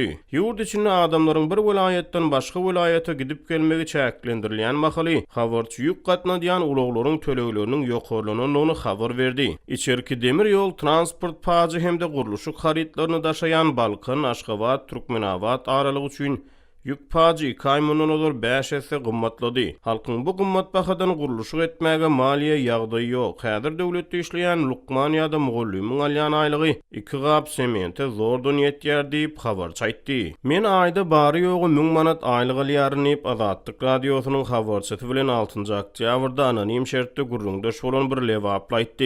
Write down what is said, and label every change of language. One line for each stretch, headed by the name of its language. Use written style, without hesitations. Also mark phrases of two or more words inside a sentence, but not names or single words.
Turkmen: Ýurt içinde adamlaryň bir welaýetden başga welaýeta gidip gelmegi çäklendirilýän mahaly habarçy ýük gatnadýan ulaglaryň tölegleriniň ýokarlananyny habar berdi. İçerki demir ýol transport pajy hemde guruluşyk haritlaryny daşaýan Balkan, Aşgabat, Türkmenawat aralygy üçin yük pajy kaýmynyň olur 5 esse gymmatlady. Halkyň bu gymmat bahadan guruluşyk etmäge maliýe ýagdaýy ýok. Häzir döwletde işleýän Lukman ýa-da Mugullyň alýan aýlygy 2 gap semente zordan ýetýär diýip habarçy aýtdy. Men aýda bary ýogy 1000 manat aýlyk alýaryn diýip Azatlyk radiosynyň habarçysy bilen 6 oktýabrda anonim şertde gurrundaş bolan bir Lewaply aýtdy.